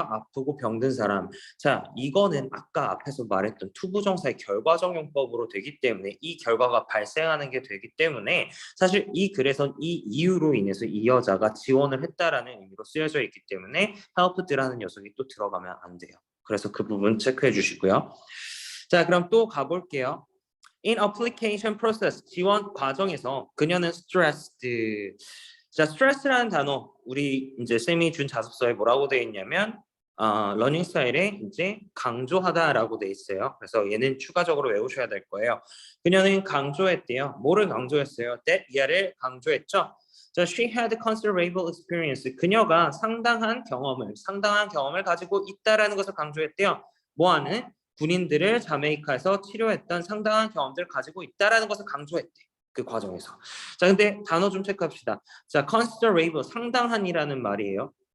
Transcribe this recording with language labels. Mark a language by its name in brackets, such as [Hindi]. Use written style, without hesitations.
[Korean] 아프고 병든 사람. 자, 이거는 아까 앞에서 말했던 투부정사의 결과적용법으로 되기 때문에 이 결과가 발생하는 게 되기 때문에 사실 이 글에선 이 이유로 인해서 이 여자가 지원을 했다라는 의미로 쓰여져 있기 때문에 helped라는 녀석이 또 들어가면 안 돼요. 그래서 그 부분 체크해 주시고요. 자, 그럼 또 가볼게요. [English] In application process, [Korean] 지원 과정에서 그녀는 [English] stressed. [Korean] 자, stress라는 단어 우리 이제 쌤이 준 자습서에 뭐라고 되어 있냐면 러닝 스타일에 이제 강조하다라고 돼 있어요. 그래서 얘는 추가적으로 외우셔야 될 거예요. 그녀는 강조했대요. 뭐를 강조했어요? that 얘를 강조했죠. [English] 자, she had considerable experience. [Korean] 그녀가 상당한 경험을 가지고 있다라는 것을 강조했대요. 뭐하는? 군인들을 자메이카에서 치료했던 상당한 경험들을 가지고 있다라는 것을 강조했대. 그 과정에서. 자, 근데 단어 좀 체크합시다. 자, considerable 상당한이라는 말이에요.